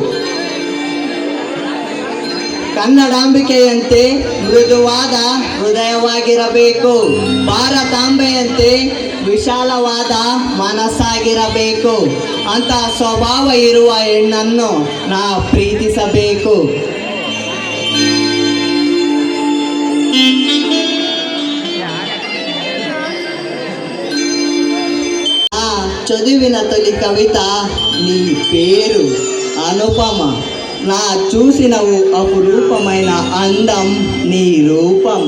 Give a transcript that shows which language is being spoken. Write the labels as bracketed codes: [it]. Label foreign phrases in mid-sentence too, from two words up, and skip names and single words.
[kn] ಕನ್ನಡಾಂಬಿಕೆಯಂತೆ ಮೃದುವಾದ ಹೃದಯವಾಗಿರಬೇಕು. ಭಾರತಾಂಬೆಯಂತೆ ವಿಶಾಲವಾದ ಮನಸ್ಸಾಗಿರಬೇಕು. ಅಂತಹ ಸ್ವಭಾವ ಇರುವ ಹೆಣ್ಣನ್ನು ನಾ ಪ್ರೀತಿಸಬೇಕು. [te] ఆ చదివిన తొలి కవిత నీ పేరు అనుపమ. నా చూసినవు అపురూపమైన అందం నీ రూపం.